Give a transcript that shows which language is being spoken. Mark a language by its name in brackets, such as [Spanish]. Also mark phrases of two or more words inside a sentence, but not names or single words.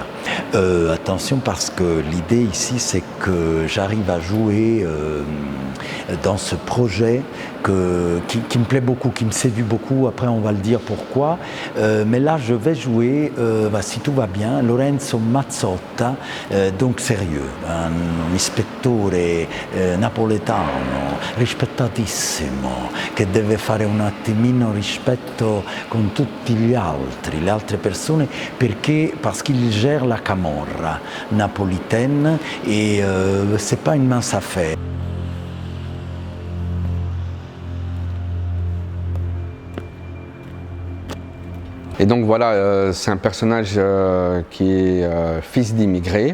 [French] Attention parce que l'idée ici c'est que j'arrive à jouer dans ce projet qui me plaît beaucoup, qui me séduit beaucoup, après on va le dire pourquoi, mais là je vais jouer, si tout va bien, Lorenzo Mazzotta, donc sérieux, [Italian] un ispettore napoletano, rispettatissimo, che deve fare un attimino rispetto con tutti le altre persone, [French] parce qu'il gère la camorra napolitaine et c'est pas une mince affaire. Et donc voilà, c'est un personnage qui est fils d'immigrés.